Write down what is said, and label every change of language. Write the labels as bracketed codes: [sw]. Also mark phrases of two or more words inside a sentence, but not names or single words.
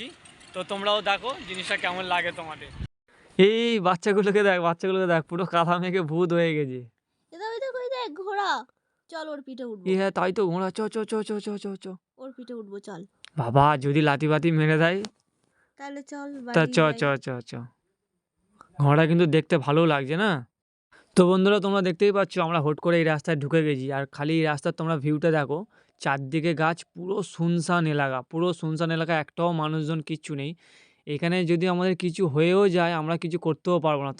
[bn] তো তোমরাও দেখো জিনিসটা কেমন লাগে তোমাদের। এই বাচ্চাগুলোকে দেখ পুরো কাঁথা মেঘে ভূত হয়ে গেছে। ঘোড়া, চল ওর পিঠে উঠবো। হ্যাঁ, তাই তো, ঘোড়া, চ চ চ চ চ চ চ। ওর পিঠে উঠবো, চল। বাবা, যদি লাথি বাতি মেরে দেয়? তাহলে চল তা বাড়ি চ যাই। চ চ চ। ঘোড়া কিন্তু দেখতে ভালো লাগছে না? তো বন্ধুরা, তোমরা দেখতেই পাচ্ছ আমরা হুট করে এই রাস্তায় ঢুকে গেছি। আর খালি এই রাস্তার তোমরা ভিউটা দেখো, চারদিকে গাছ, পুরো শুনশান এলাকা, পুরো শুনশান এলাকা, একটাও মানুষজন কিচ্ছু নেই। এখানে যদি আমাদের কিছু হয়েও যায় আমরা কিছু করতেও পারবো না।